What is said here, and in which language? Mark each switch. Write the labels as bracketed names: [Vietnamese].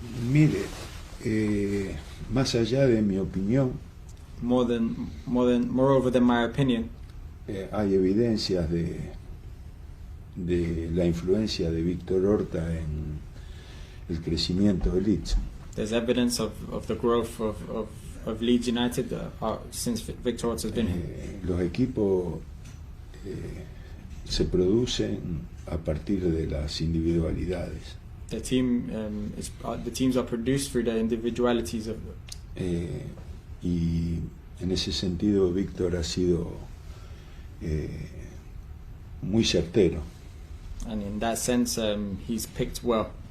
[Spanish] Mire, más allá de mi opinión, [English] Moreover than my opinion, [Spanish] hay evidencias de la influencia de Víctor Horta en el crecimiento de Leeds. [English] there's evidence of the growth of Leeds United since Victor Horta has been here. [Spanish] Los equipos se producen a partir de las individualidades. [English] The teams are produced through the individualities of. [Spanish] Y en ese sentido Víctor ha sido muy certero. [English] And in that sense, he's picked well.